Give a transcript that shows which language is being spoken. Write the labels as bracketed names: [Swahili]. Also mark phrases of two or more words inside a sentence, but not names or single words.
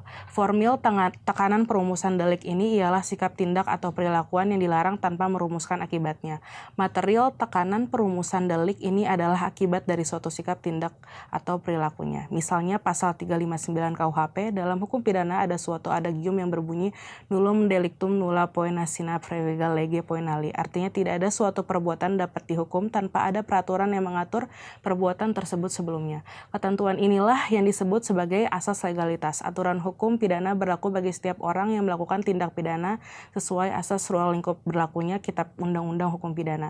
[Indonesian] Formil tekanan perumusan delik ini ialah sikap tindak atau perilakuan yang dilarang tanpa merumuskan akibatnya. Material tekanan perumusan delik ini adalah akibat dari suatu sikap tindak atau perilakunya. Misalnya pasal 359 KUHP, dalam hukum pidana ada suatu adagium yang berbunyi [Latin] nullum delictum nulla poena sine praevega lege poenali. [Indonesian] Artinya tidak ada suatu perbuatan dapat dihukum tanpa ada peraturan yang mengatur perbuatan tersebut sebelumnya. Ketentuan inilah yang disebut sebagai asas legalitas. Aturan hukum pidana berlaku bagi setiap orang yang melakukan tindak pidana sesuai asas ruang lingkup berlakunya Kitab Undang-Undang Hukum Pidana.